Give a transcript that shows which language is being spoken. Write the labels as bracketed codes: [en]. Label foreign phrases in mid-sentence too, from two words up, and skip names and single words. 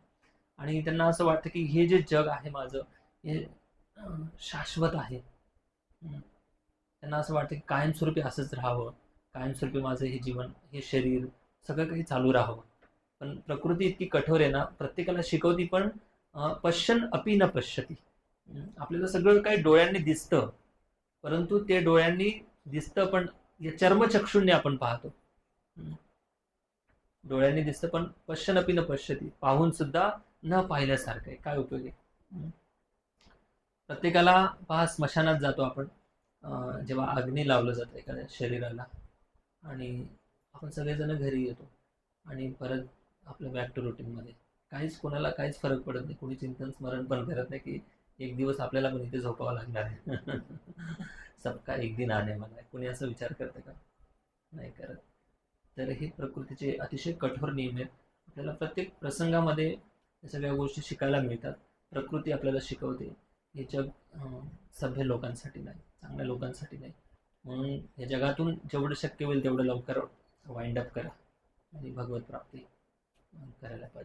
[mr] आणि त्यांना असं वाटतं की हे जे जग आहे माझं, हे शाश्वत आहे. त्यांना असं वाटतं की कायमस्वरूपी असंच राहावं, कायमस्वरूपी माझं हे जीवन, हे शरीर, सगळं काही चालू राहावं. पण प्रकृती इतकी कठोर आहे ना, प्रत्येकाला शिकवती पण [sa] पश्यन अपि न पश्यती. [mr] आपल्याला सगळं काही डोळ्यांनी दिसतं, परंतु ते डोळ्यांनी दिसतं पण या चर्मचक्षुंनी आपण पाहतो. डोळ्यांनी दिसतं पण [sa] पश्यनपि न पश्यती, [mr] पाहून सुद्धा न पाहिल्यासारखं आहे. काय उपयोग आहे? प्रत्येकाला पहा, स्मशानात जातो आपण, जेव्हा अग्नी लावलं जातं एखाद्या शरीराला, आणि आपण सगळेजण घरी येतो आणि परत आपलं [en] back to [mr] रुटीनमध्ये. कोणाला काहीच फरक पडत नाही, कोणी चिंतन स्मरण पण करत नाही की एक दिवस आपल्याला पण इथे झोपावं लागणार आहे. [hi] सबका एक दिन आने वाला है. [mr] कोणी असा विचार करते का? नाही करत. तर हे प्रकृतीचे अतिशय कठोर नियम आहेत. आपल्याला प्रत्येक प्रसंगामध्ये या सगळ्या गोष्टी शिकायला मिळतात. प्रकृती आपल्याला शिकवते. हे जग सभ्य लोकांसाठी नाही, चांगल्या लोकांसाठी नाही. म्हणून या जगातून जेवढं शक्य होईल तेवढं लवकर [en] wind up [mr] करा आणि भगवत प्राप्ती करायला पाहिजे.